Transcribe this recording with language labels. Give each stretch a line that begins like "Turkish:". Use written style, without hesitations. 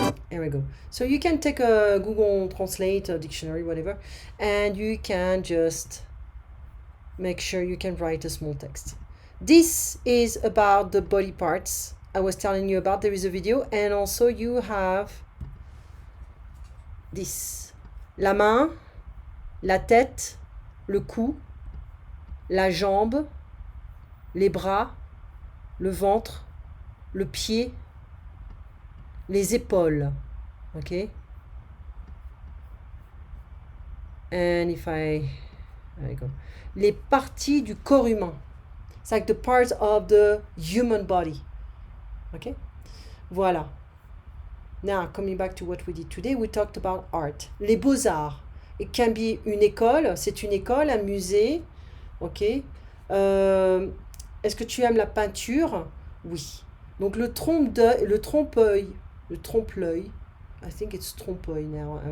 English: Here we go. So you can take a Google Translate, a dictionary, whatever, and you can just make sure you can write a small text. This is about the body parts I was telling you about. There is a video, and also you have this.
French: La main, la tête, le cou, la jambe, les bras, le ventre, le pied, les épaules.
English: Okay? And if there you go.
French: Les parties du corps humain.
English: It's like the parts of the human body. Okay? Voilà. Now, coming back to what we did today, we talked about art.
French: Les beaux-arts.
English: It can be
French: une école, c'est une école, un musée. Ok. Est-ce que tu aimes la peinture? Oui. Donc le trompe-l'œil.
English: I think it's trompe-l'œil now.